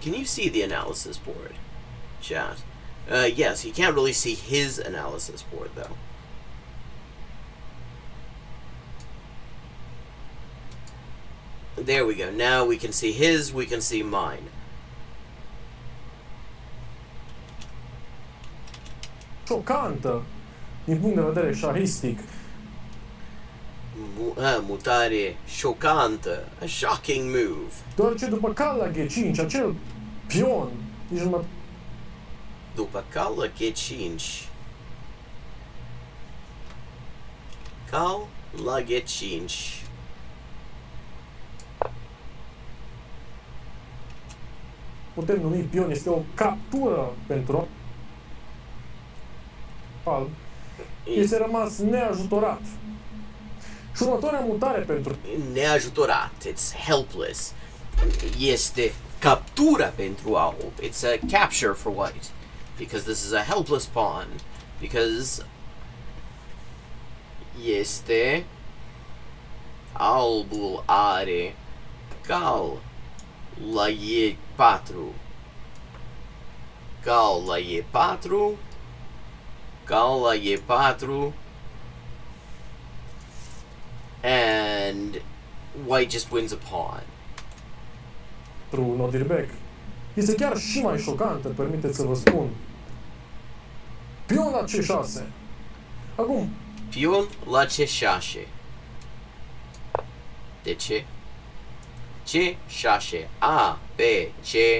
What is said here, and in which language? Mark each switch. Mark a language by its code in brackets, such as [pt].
[en] Can you see the analysis board, chat? Yes, you can't really see his analysis board though. There we go. Now we can see his, we can see mine. [ro] Șocantă din punct de vedere șahistic. Mutare șocantă. [en] A shocking move. [ro] Deoarece după cal la G5, acel pion, nici nu mă... După cal la G5. Cal la G5. putem numi pion, este o captură pentru alb, este rămas neajutorat. Și următoarea mutare pentru neajutorat, [en] it's helpless. [ro] este captura pentru alb. [en] It's a capture for white. Because this is a helpless pawn. Because [ro] este albul are cal la E4. Cal la E4. Cal la E4. [en] And white just wins a pawn. [ro] Pentru Nodirbec. Este chiar și mai șocantă, permiteți să vă spun. Pion la C6. Acum, Pion la C6. De ce? C6. A, B, C.